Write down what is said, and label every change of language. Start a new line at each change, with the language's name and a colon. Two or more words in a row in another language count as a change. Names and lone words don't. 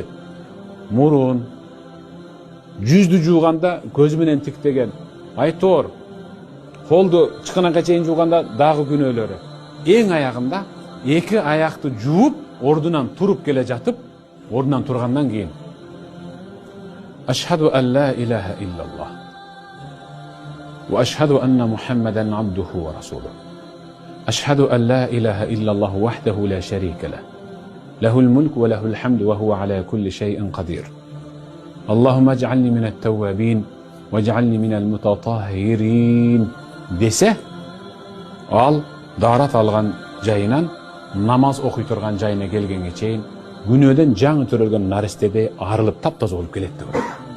Kyrgyz: Мурун, жүздү жууганда көзү менен тиктеген, айтор, колду чыканакка чейин жууганда дагы күнөөлөрү. Эң аягында эки аякты жууп, ордунан туруп келе жатып, ордунан тургандан кийин
Arabic: أشهد أن لا إله إلا الله وأشهد أن محمدا عبده ورسوله. أشهد أن لا إله إلا الله وحده لا شريك له له الملك وله الحمد وهو على كل شيء قدير اللهم اجعلني من التوابين واجعلني من المتطهرين
Kyrgyz: десе, ал дарат алган жайынан намаз окуй турган жайына келгенге чейин күнөөдөн жаңы төрөлгөн наристеде арылып таптаза болуп келет.